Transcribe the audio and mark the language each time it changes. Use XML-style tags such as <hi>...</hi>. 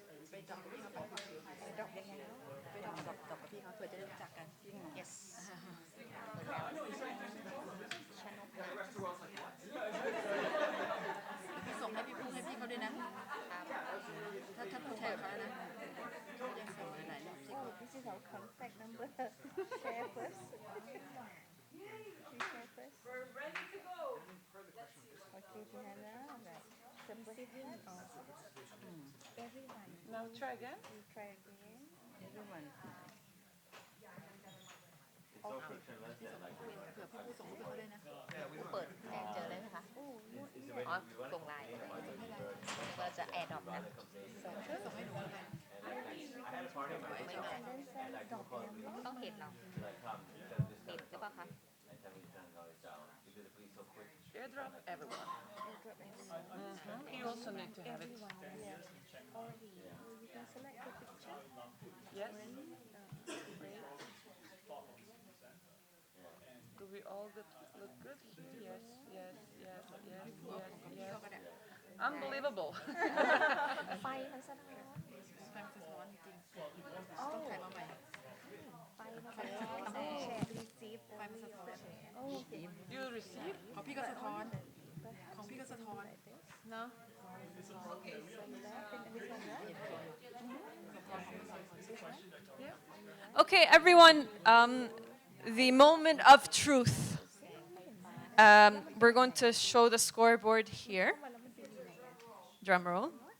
<th>ไปดรอปกับพี่เขาไปไปดรอปยังไงไปดรอปกับพี่เขาเพื่อจะได้รู้จักกัน</th> <en>yes</en> <th>พี่ส่งให้พี่พูดให้พี่เขาด้วยนะถ้าพูดแทนเขาแล้วนะยังส่งหลายๆรอบสิ</th> <en>Oh, this is our contact number. Share first. We share first. We're ready to go. Okay, Diana. Right. Number 7 of everyone. Now try again. We try again. everyone It's so frictionless that like</en> <th>เผื่อพี่พูดส่งรูปให้เขาด้วยนะ เปิดแจ้งเจอเลยไหมคะ</th> <en>Oh, not</en> <th>อ๋อ</th> <en>yet.</en> <th>ส่งไลน์ก็จะแอดดอปนะ ส่งให้หนูแล้วกัน</th> <en>I had a party in my And then send dot them.</en> <th>ต้องเห็นเรา</th> <en>like come because this</en> <th>ติดหรือเปล่าคะ</th> <en>and tell me to turn the noise down because the police so quick. Airdrop everyone. AirDrop everyone. You also need to have it. Everyone, yes. Already. You can select the picture. Yes. Break. Do we all look good here? Yes, yes, yes, yes, yes, yes. Unbelievable.</en> <th>ไฟมันสะท้อน ไฟมันสะท้อนจริงต้องถ่ายมาใหม่ ไฟมาแล้วแชร์ receive ไฟมันสะท้อน</th> <en>Oh, okay. You receive?</en> <th>ของพี่ก็สะท้อน ของพี่ก็สะท้อน เนาะ</th> <en>So left and this one right? Okay, everyone, the moment of truth. We're going to show the scoreboard here. Drum roll.</en>